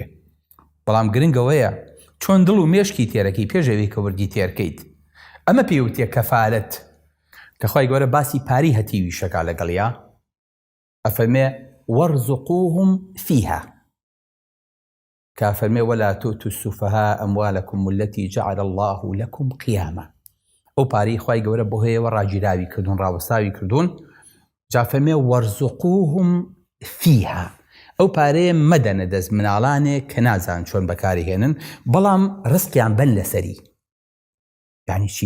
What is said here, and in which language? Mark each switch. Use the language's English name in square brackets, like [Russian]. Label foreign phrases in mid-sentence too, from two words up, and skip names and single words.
[Central Kurdish] بەڵام گرنگەوەیە چۆن دڵ و مێشکی تێرەکەی پێشەوەی کە وردی تێرکەیت. ئەمە پێوتێ کەفالەت، کە خوای گەورە باسی پاری هەتیوی شەکا لەگەڵیا، ئەفەرمێ [Arabic] وەرزقوهم فیها، [Central Kurdish] کە ئەفەرمێ [Arabic] وەلا تؤتوا السفهاء أموالكم التي جعل الله لكم قياما. [Central Kurdish] ئەو پارەی خوای گەورە بۆ هەیەوە ڕاگیراوی کردوون، ڕاوەستاوی کردوون، جا فەرمێ [Arabic] وەرزقوهم فیها، [Central Kurdish] ئەو پارەیە مەدەنە دەست مناڵانێک کە نازان چۆن بەکاری هێنن، بەڵام ڕزقیان بەن لەسەری. یعنی چی؟